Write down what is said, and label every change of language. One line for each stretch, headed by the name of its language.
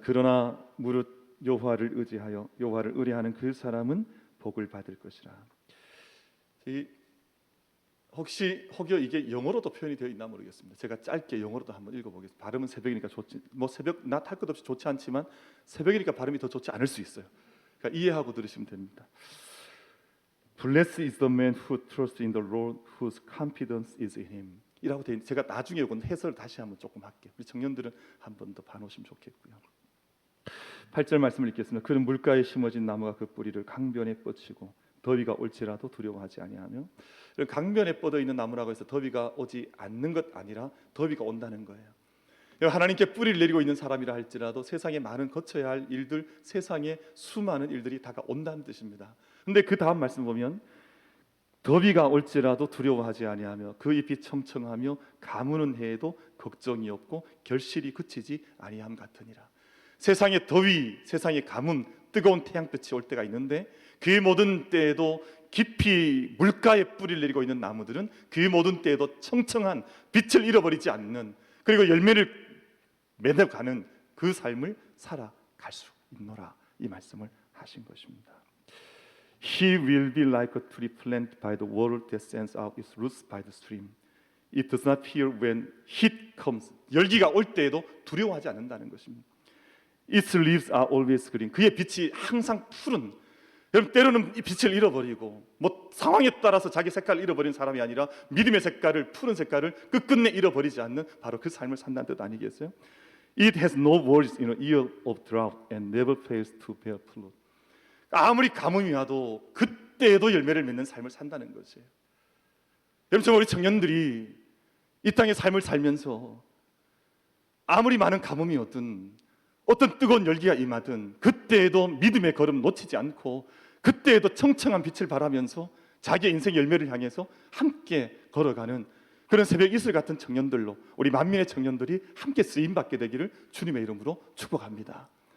Korean: 그러나 무릇 여호와를 의지하여 여호와를 의뢰하는 그 사람은 복을 받을 것이라. 혹시 혹여 이게 영어로도 표현이 되어 있나 모르겠습니다. 제가 짧게 영어로도 한번 읽어보겠습니다. 발음은 새벽이니까 좋지, 뭐 새벽 낮 할 것 없이 좋지 않지만 새벽이니까 발음이 더 좋지 않을 수 있어요. 그러니까 이해하고 들으시면 됩니다.
English: Blessed is the man who trusts in the Lord, whose confidence is in Him.
Korean: 이라고 돼 있는데 제가 나중에 이건 해설을 다시 한번 조금 할게요. 우리 청년들은 한 번 더 봐놓으시면 좋겠고요. 8절 말씀을 읽겠습니다. 그는 물가에 심어진 나무가 그 뿌리를 강변에 뻗치고 더위가 올지라도 두려워하지 아니하며. 강변에 뻗어 있는 나무라고 해서 더위가 오지 않는 것 아니라 더위가 온다는 거예요. 하나님께 뿌리를 내리고 있는 사람이라 할지라도 세상에 많은 거쳐야 할 일들, 세상에 수많은 일들이 다가온다는 뜻입니다. 근데 그 다음 말씀 보면 더위가 올지라도 두려워하지 아니하며 그 잎이 청청하며 가무는 해에도 걱정이 없고 결실이 그치지 아니함 같으니라. 세상의 더위, 세상의 가뭄, 뜨거운 태양빛이 올 때가 있는데 그 모든 때에도 깊이 물가에 뿌리를 내리고 있는 나무들은 그 모든 때에도 청청한 빛을 잃어버리지 않는, 그리고 열매를 맺어가는 그 삶을 살아갈 수 있노라, 이 말씀을 하신 것입니다.
English: He will be like a tree planted by the water that sends out its roots by the stream. It does not fear when heat comes.
Korean: 열기가 올 때에도 두려워하지 않는다는 것입니다.
English: Its leaves are always green.
Korean: 그의 빛이 항상 푸른. 여러분, 때로는 이 빛을 잃어버리고 뭐 상황에 따라서 자기 색깔을 잃어버린 사람이 아니라 믿음의 색깔을, 푸른 색깔을 끝끝내 잃어버리지 않는 바로 그 삶을 산다는 뜻 아니겠어요?
English: It has no words in an ear of drought and never fails to bear fruit.
Korean: 아무리 가뭄이 와도 그때에도 열매를 맺는 삶을 산다는 것이에요. 여러분, 정말 우리 청년들이 이 땅의 삶을 살면서 아무리 많은 가뭄이 오든 어떤 뜨거운 열기가 임하든 그때에도 믿음의 걸음 놓치지 않고 그때에도 청청한 빛을 바라면서 자기의 인생 열매를 향해서 함께 걸어가는 그런 새벽 이슬 같은 청년들로 우리 만민의 청년들이 함께 쓰임받게 되기를 주님의 이름으로 축복합니다.